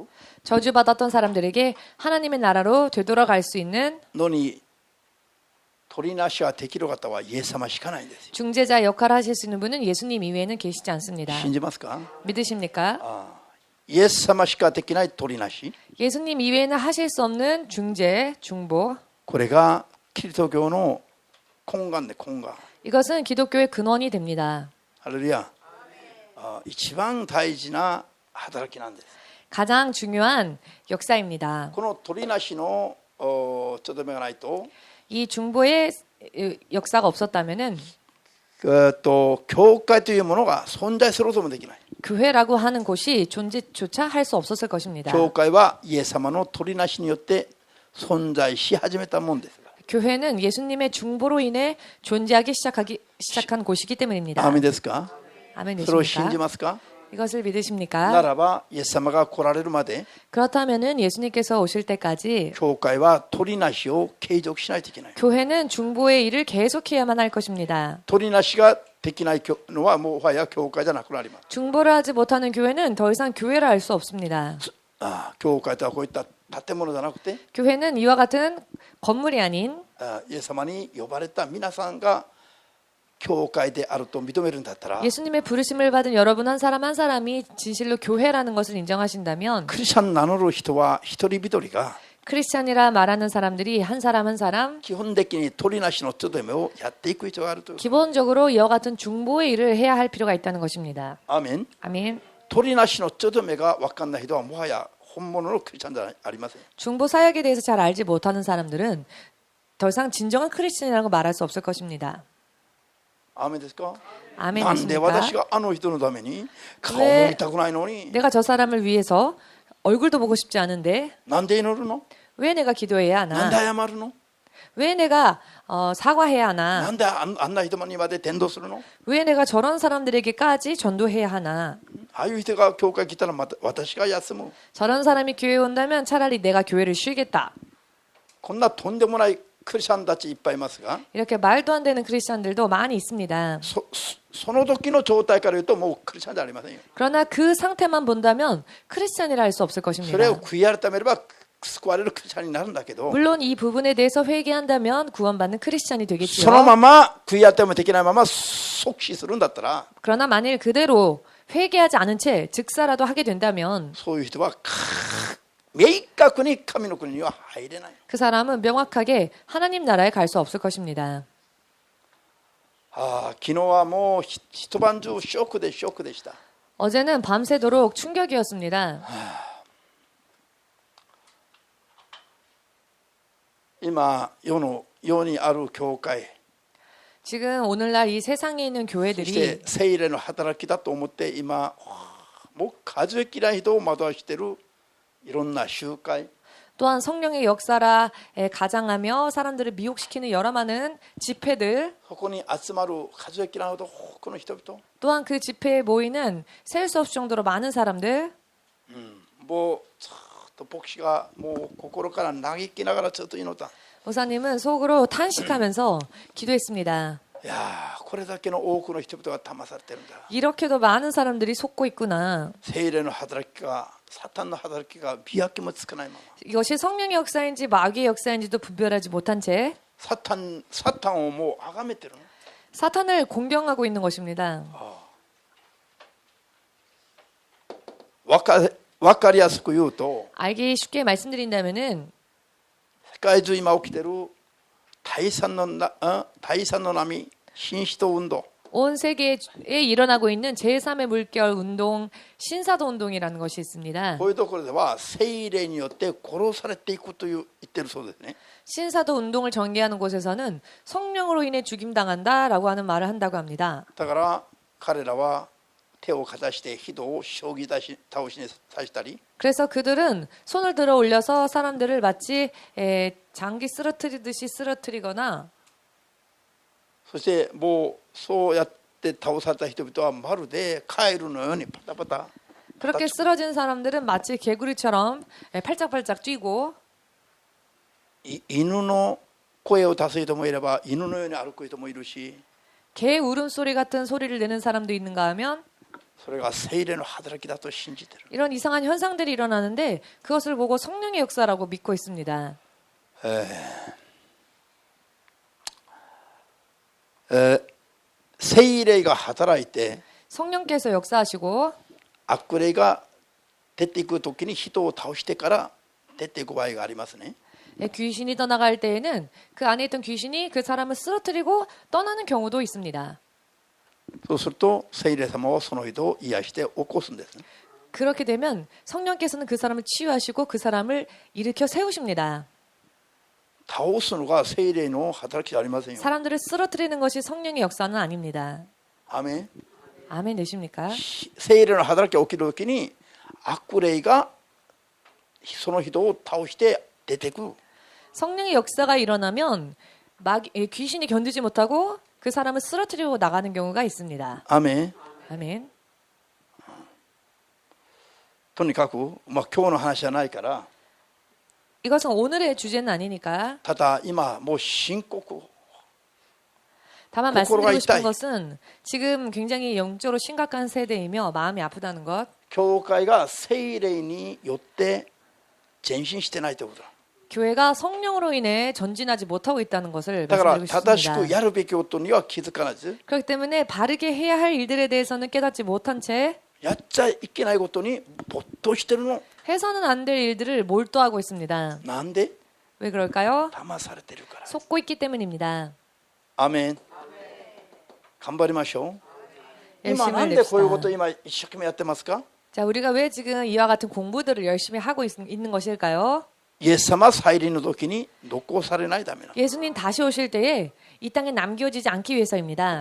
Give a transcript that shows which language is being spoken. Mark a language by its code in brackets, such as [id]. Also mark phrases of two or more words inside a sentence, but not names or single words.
[ko] 저주받았던 사람들에게 하나님의 나라로 되돌아갈 수 있는 [ja] のに取りなしはできる方はイエス様しかないんですよ [ko] 중재자 역할을 하실 수 있는 분은 예수님 이외에는 계시지 않습니다. [ja] 信じますか [ko] 믿으십니까? [ja] イエス様しかできない取りなし [ko] 예수님 이외에는 하실 수 없는 중재, 중보. [ja] これがキリスト教の根幹で根幹 [ko] 이것은 기독교의 근원이 됩니다. [ja] ハレルヤ一番大事な働きなんです [ko] 가장 중요한 역사입니다. [ja] この取りなしのちょっと目がないと [ko] 이 중보의 역사가 없었다면은 [ja] 教会というものが存在することもできない [ko] 교회라고 하는 곳이 존재조차 할 수 없었을 것입니다. [ja] 教会はイエス様の取りなしによって存在し始めたもんです [ko] 교회는 예수님의 중보로 인해 존재하기 시작한 곳이기 때문입니다. [ja] アーメンですか [ko] 아멘 [ja] それを信じ [ko] 되십니까? [ja] ますか [ko] 이것을 [ja] な [ko] 믿으십니까? [ja] らばイエス様が来られるまで [ko] 그렇다면은 예수님께서 오실 때까지 [ja] 教会は取りなしを継続しないといけない [ko] 교회는 중보의 일을 계속해야만 할 것입니다. [ja] 取りなしができないのはもはや教会じゃなくなります [ko] 중보를 하지 못하는 교회는 더 이상 교회라 할 수 없습니다. [ja] 教会とはこういった建物じゃなくて [ko] 교회는 이와 같은 건물이 아닌 [ja] イエス様に呼ばれた皆さんが教会であると認めるんだったら [ko] 예수님의 부르심을 받은 여러분 한 사람 한 사람이 진실로 교회라는 것을 인정하신다면 [ja] クリスチャン名乗る人は一人一人が [ko] 크리스찬이라 말하는 사람들이 한 사람 한 사람 [ja] 基本的に取りなしの務めをやっていく必要があるという [ko] 기본적으로 이와 같은 중보의 일을 해야 할 필요가 있다는 것입니다. [ja] アーメン [ko] 아멘. [ja] 取りなしの務めが分かんない人はもはや本物のクリスチャンじゃありません [ko] 중보 사역에 대해서 잘 알지 못하는 사람들은 더 이상 진정한 크리스찬이라고 말할 수 없을 것입니다. [ja] アーメンですか [ko] 아멘 [ja] なんで私 [ko] 되십니까? [ja] があの人のために顔も見たくないのに [ko] 내가 저 사람을 위해서 얼굴도 보고 싶지 않은데 [ja] なんで祈るの [ko] 왜 내가 기도해야 [ja] なんで [ko] 하나? [ja] 謝るの [ko] 왜 내가 사과해야 하나? [ja] なんであんな人にまで伝道するの？ [ko] 왜 내가 저런 사람들에게까지 전도해야 하나? [ja] ああいう人が教会来たらまた私が休む。 [ko] 저런 사람이 교회에 온다면 차라리 내가 교회를 쉬겠다. [ja] こんなとんでもないクリスチャンたちいっぱいいますが、 [ko] 이렇게 말도 안 되는 크리스천들도 많이 있습니다. [ja] その時の状態から言うともうクリスチャンじゃありませんよ。 [ko] 그러나 그 상태만 본다면 크리스천이라 할 수 없을 [ja] それ [ko] 것입니다. [ja] を悔い改めれば救われるクリスチャンになるんだけど、 [ko] 물론 이 부분에 대해서 회개한다면 구원받는 크리스천이 [ja] その [ko] 되겠지요. [ja] まま悔い改めできないまま即死するんだったら、 [ko] 그러나 만일 그대로 회개하지 않은 채 즉사라도 하게 된다면 [ja] そういう人は明確に神の国には入れない。 [ko] 그 사람은 명확하게 하나님 나라에 갈 수 없을 것입니다. [ja] 昨日はもう一晩中ショックでした。 [ko] 어제는 밤새도록 충격이었습니다. [ja] 今世にある教会、 [ko] 지금 오늘날 이 세상에 있는 [ja] そして [ko] 교회들이 [ja] 聖霊の働きだと思って今もう数えきれない人を惑わしているいろんな集会、 [ko] 또한 성령의 역사라 가장하며 사람들을 미혹시키는 여러 많은 집회들, [ja] そこに集まる数えきれないほど多くの人々、 [ko] 또한 그 집회에 모이는 셀 수 없을 정도로 많은 사람들, [ja] もうずっと牧師がもう心から嘆きながらずっと祈った。 [ko] 목사님은 속으로 탄식하면서 기도했습니다. [ja] いやーこれだけの多くの人々が騙されてるんだ。 [ko] 이렇게도 많은 사람들이 속고 있구나. [ja] 聖霊の働きがサタンの働きが見分けもつかないまま、 [ko] 이것이 성령의 역사인지 마귀의 역사인지도 분별하지 못한 채 [ja] サタンをもう崇めてるの。 [ko] 사탄을 공경하고 있는 것입니다. [ja] わかりやすく言うと、 [ko] 알기 쉽게 말씀드린다면은 [ja] 世界中今起きてる第三の波、新使徒運動、 [ko] 온 세계에 일어나고 있는 제3의 물결 운동, 신사도 운동이라는 것이 있습니다. [ja] こういうところでは聖霊によって殺されていくと言ってるそうですね。 [ko] 신사도 운동을 전개하는 곳에서는 성령으로 인해 죽임당한다라고 하는 말을 한다고 합니다. [ja] だから彼らは手をかざして人を将棋倒しにさせたり、 [ko] 그래서 그들은 손을 들어 올려서 사람들을 마치 장기 쓰러뜨리듯이 쓰러뜨리거나, [ja] そしてもうそうやって倒された人々はまるでカエルのようにパタパタ、 [ko] 그렇게 쓰러진 사람들은 마치 개구리처럼 팔짝팔짝 뛰고, [ja] 犬の声を出す人もいれば犬のように歩く人もいるし、 [ko] 개 울음소리 같은 소리를 내는 사람도 있는가 하면 [ja] それが聖霊の働きだと信じてる。 [ko] 이런 이상한 현상들이 일어나는데 그것을 보고 성령의 역사라고 믿고 있습니다. [ja] 聖霊が働いて [ko] 성령께서 역사하시고 [ja] 悪霊が出ていくときに人を倒してから出ていく場合がありますね。 [ko] 귀신이 떠나갈 때에는 그 안에 있던 귀신이 그 사람을 쓰러뜨리고 떠나는 경우도 있습니다. [ja] そうすると聖霊様はその人を癒して起こすんですね。 [ko] 그렇게 되면 성령께서는 그 사람을 치유하시고 그 사람을 일으켜 세우십니다. [ja] 倒すのが聖霊の働きじゃありませんよ。 [ko] 사람들을 쓰러뜨리는 것이 성령의 역사는 아닙니다. [ja] アメン。 [ko] 아멘 되십니까? [ja] 聖霊の働きが起きるときに悪霊がその人を倒して出てくる。 [ko] 성령의 역사가 일어나면 귀신이 견디지 못하고 그 사람을 쓰러뜨리고 나가는 경우가 있습니다. [ja] アメン。 [ko] 아멘. [ja] とにかく、今日の話じゃないから、 [ko] 이것은 오늘의 주제는 아니니까. [ja] ただ今もう深刻。 [ko] 다만 말씀드리고 싶은 것은 지금 굉장히 영적으로 심각한 세대이며 마음이 아프다는 것. [ja] 教会が聖霊によって前進してないということだ。 [ko] 교회가 성령으로 인해 전진하지 못하고 있다는 것을 [ja] だから [ko] 말씀드리고 [ja] 正しく [ko] 싶습니다. [ja] やるべきことには気づかないです。 [ko] 그렇기 때문에 바르게 해야 할 일들에 대해서는 깨닫지 못한 채 [ja] やっちゃいけないことに没頭してるの。 [ko] 해서는 안 될 일들을 몰두하고 있습니다. [ja] なんで？ [ko] 왜 그럴까요? [ja] 騙されてるから。 [ko] 속고 있기 때문입니다. [ja] アメン。頑張りましょう。今 [ko] 열심을 [ja] なんでこういうこと [ko] 냅시다. [ja] を今一生懸命やってますか？ [ko] 자, 우리가 왜 지금 이와 같은 공부들을 열심히 하고 있는 것일까요? [ja] イエス様再臨の時に残されないためな。 [ko] 예수님 다시 오실 때에 이 땅에 남겨지지 않기 위해서입니다.